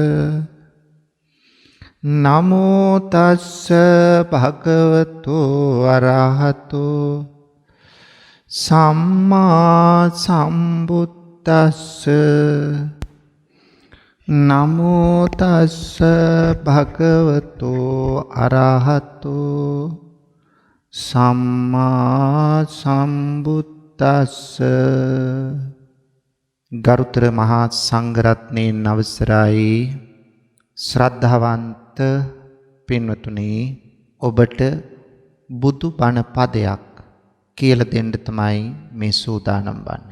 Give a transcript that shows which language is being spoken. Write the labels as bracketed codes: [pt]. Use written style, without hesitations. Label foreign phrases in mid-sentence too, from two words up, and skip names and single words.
[pi] නමෝ තස්ස භගවතු අරහතෝ සම්මා සම්බුද්දස්ස. නමෝ තස්ස භගවතු අරහතෝ සම්මා සම්බුද්දස්ස. [si] ගරුතර මහා සංඝරත්නයන් අවසරයි. ශ්‍රද්ධාවන්ත පින්වතුනි, ඔබට බුදු බණ පදයක් කියලා දෙන්න තමයි මේ සූදානම් වන්නේ.